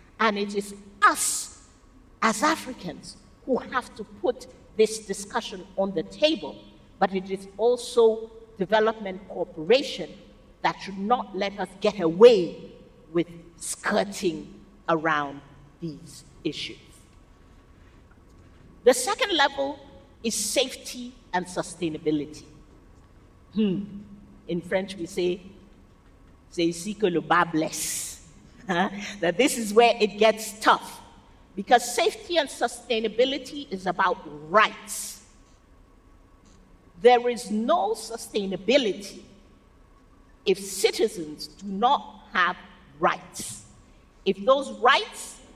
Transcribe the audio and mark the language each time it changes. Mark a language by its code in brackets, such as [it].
[en] And it is us as Africans who have to put this discussion on the table, but it is also development cooperation that should not let us get away with skirting around these issues. The second level is safety and sustainability. In French we say, [fr] c'est ici que le bas blesse. [en] That this is where it gets tough. Because safety and sustainability is about rights. There is no sustainability if citizens do not have rights. If those rights